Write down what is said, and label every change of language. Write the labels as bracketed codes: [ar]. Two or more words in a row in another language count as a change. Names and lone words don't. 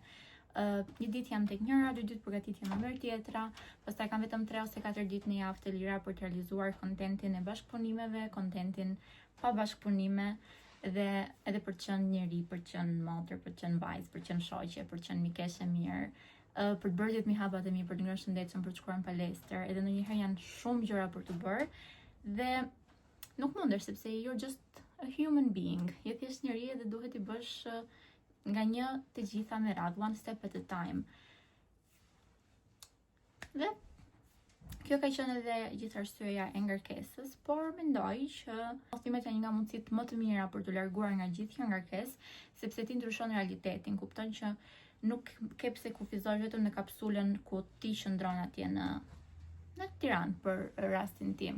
[sq] një ditë jam tek njëra, 2 ditë përgatitje në ndër tjetra, pastaj kam vetëm 3 ose 4 ditë në javë të lira për të realizuar kontentin e bashkëpunimeve, kontentin pa bashkëpunime dhe edhe për të qenë njeri, për të qenë motër, për të qenë vajzë, për të qenë shoqe, për të qenë mikeshe mirë, për të bërë 10.000 hapat e mi, për të ngrënë shëndetshëm, për të shkuar në palestër, edhe ndonjëherë janë shumë gjëra për të bërë, Dhe nuk mundesh sepse [en] you're just a human being. [sq] Je thjesht njeri dhe duhet i bësh nga një të gjitha me radhë, [en] one step at a time. [sq] Dhe kjo ka qenë edhe gjithë arsyeja e ngarkesës, por mendoj që udhëtimet janë një nga mundësitë më të mira për të larguar nga gjithë kjo ngarkesë, sepse ti ndryshon realitetin, kupton që nuk ke pse kufizosh vetëm në kapsulën ku ti qëndron atje në Tiranë për rastin tim.